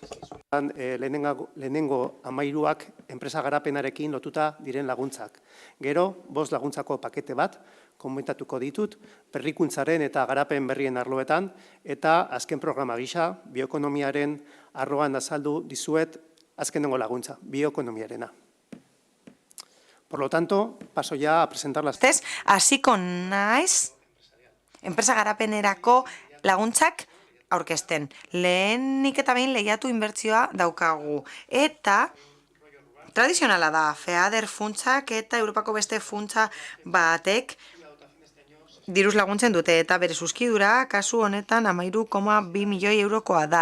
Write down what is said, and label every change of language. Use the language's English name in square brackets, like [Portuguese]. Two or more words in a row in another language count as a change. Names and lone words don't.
[Basque] Lehenengo 13ak enpresa garapenarekin lotuta diren laguntzak. Gero, 5 laguntzako pakete bat, komentatuko ditut, berrikuntzaren eta garapen berrien arloetan, eta azken programa gisa, bioekonomiaren arloan azaldu dizuet azkenengo laguntza, bioekonomiarena. [Spanish] Por lo tanto, paso ya a presentar las... [Basque] Hasiko naiz, enpresa garapenerako laguntzak aurkezten. Lehenik eta behin lehiatu inbertsioa daukagu. Eta tradizionala da, FEADER funtsak eta Europako beste funtsa batek diruz laguntzen dute eta bere zuzkidura kasu honetan 13,2 milioi eurokoa da.